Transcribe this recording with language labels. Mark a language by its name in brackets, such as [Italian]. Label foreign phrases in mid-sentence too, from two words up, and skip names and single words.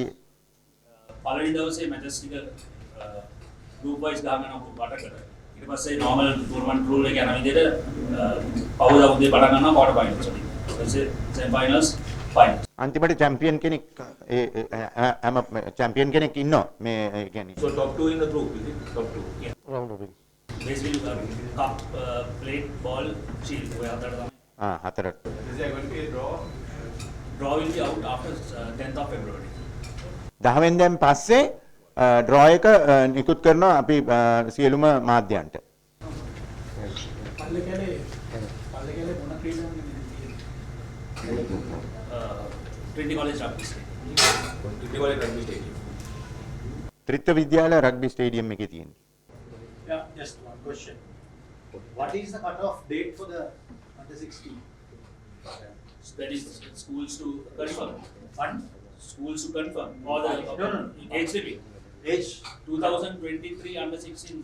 [Sinhala] පළවෙනි දවසේ මැචස් ටික [English] group wise [Sinhala] ගහගෙන වටකට ඊට පස්සේ [English] normal tournament rule [Sinhala] එක යන විදිහට පහුදා උදේ පටන් ගන්නවා [English] quarter finals [Sinhala] වලින්. ඊට පස්සේ [English] semi finals finals. [Sinhala] අන්තිමට චැම්පියන් කෙනෙක් හැම චැම්පියන් කෙනෙක් ඉන්නවා මේ කියන්නේ. [English] So top 2 in the group, is it? Top 2. Yeah. Round robin. Basically cup, plate, ball, shield. [Sinhala] ඔය හතරට තමයි. හතරට. [English] Is there going to be a draw? Draw will be out after 10th of February. [Sinhala] 10 වෙනිදාන් පස්සේ ඩ්‍රෝ එක නිකුත් කරනවා අපි සියලුම මාධ්‍යයන්ට. පල්ලේ කැලේ මොන ක්‍රීඩාවක්ද [English] Trinity College Rugby Stadium. [Sinhala] ත්‍රිත්ව විද්‍යාල [English] rugby stadium [Sinhala] එකේ තියෙන්නේ. [English] Yeah, just one question. What is the cut-off date for the under 16? That is schools to confirm. Fund? Schools to confirm. Or the No. age limit. Age? 2023 under 16.